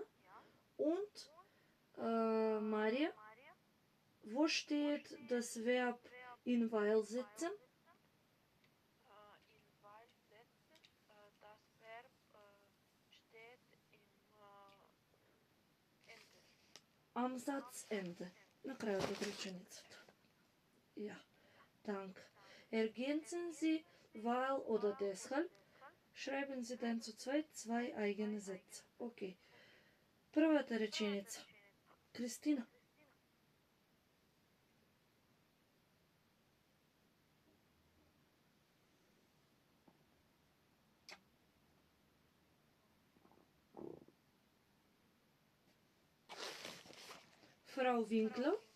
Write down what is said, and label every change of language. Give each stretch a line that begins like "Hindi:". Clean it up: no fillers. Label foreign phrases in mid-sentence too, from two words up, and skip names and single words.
German: Und Maria, wo steht das Verb in weil setzen? In weil setzen, das Verb steht im Ende. Am Satzende.
Macedonian: На крајот од реченицата.
German: Ja, dank. Ergänzen Sie weil oder deshalb. Schreiben Sie dann zu zweit zwei eigene Sätze.
Macedonian: Okay. Првата реченица. Кристина.
German: Frau Winkler.